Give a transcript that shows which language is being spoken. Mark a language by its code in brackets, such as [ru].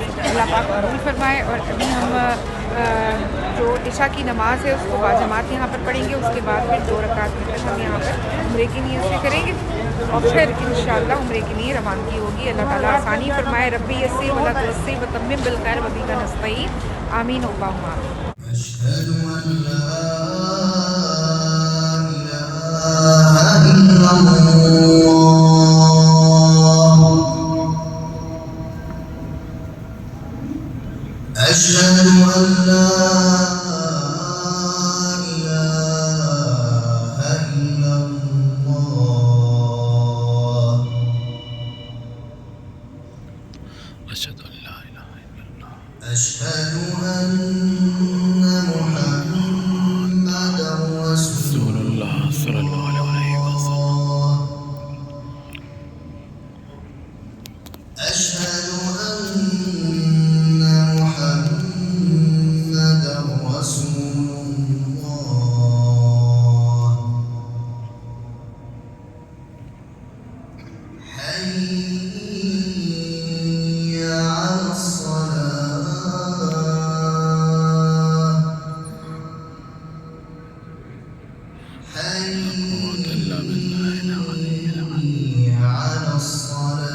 [ur] اللہ پاک قبول فرمائے. اور ابھی ہم جو عشاء کی نماز ہے اس کو باجماعت یہاں پر پڑھیں گے. اس کے بعد پھر 2 رکعت ہم یہاں پر عمرے کی نیت سے کریں گے اور پھر انشاءاللہ عمرے کے لیے روانگی ہوگی. اللہ تعالیٰ آسانی فرمائے. [ar] ربی یسر ولا تعسر وتمم بالخیر وبک نستعین. آمین اللہم آمین. أشهد أن لا إله إلا الله أشهد أن لا إله إلا الله اشهد ان لا اله الا اللہ. أشهد أن محمدا رسول رسول اللہ صلی اللہ علیہ وسلم. أشهد أن محمدا رسول الله حي على الصلاة حي على الصلاة